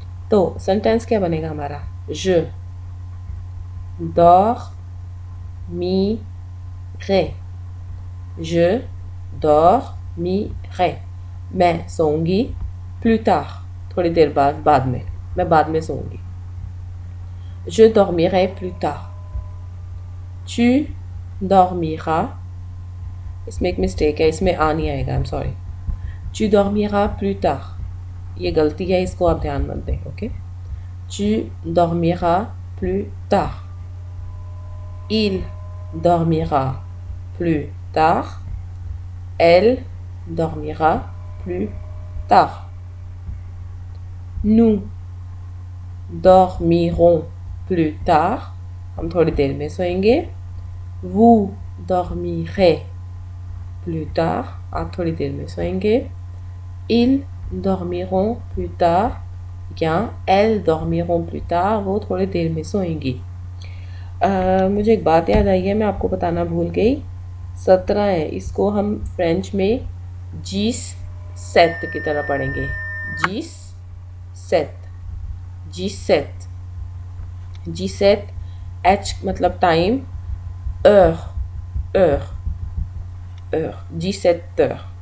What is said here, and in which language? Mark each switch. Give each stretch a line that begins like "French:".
Hindi: तो सेंटेंस क्या बनेगा हमारा,
French: je dormirai, je dormirai,
Hindi: मैं सोऊंगी,
French: plus tard
Hindi: थोड़ी देर बाद में, मैं बाद में सोऊंगी।
French: je dormirai plus tard, tu dormiras,
Hindi: इसमें एक मिस्टेक है, इसमें आ नहीं आएगा, I am sorry.
French: tu dormiras plus tard,
Hindi: ये गलती है, इसको आप ध्यान मत दें, okay.
French: tu dormiras plus tard, il dormira plus tard, elle dormira plus tard, nous dormirons plus tard,
Hindi: हम थोड़ी देर में सोएंगे।
French: vous dormirez plus tard,
Hindi: आप थोड़ी देर में सोएंगे।
French: ils dormiront plus tard या elles dormiront plus tard,
Hindi: वो थोड़ी देर में सोएंगी। मुझे एक बात याद आई है, मैं आपको बताना भूल गई। 17 है, इसको हम फ्रेंच में 17 की तरह पढ़ेंगे, 17 एच मतलब टाइम,
French: heure 17 heures।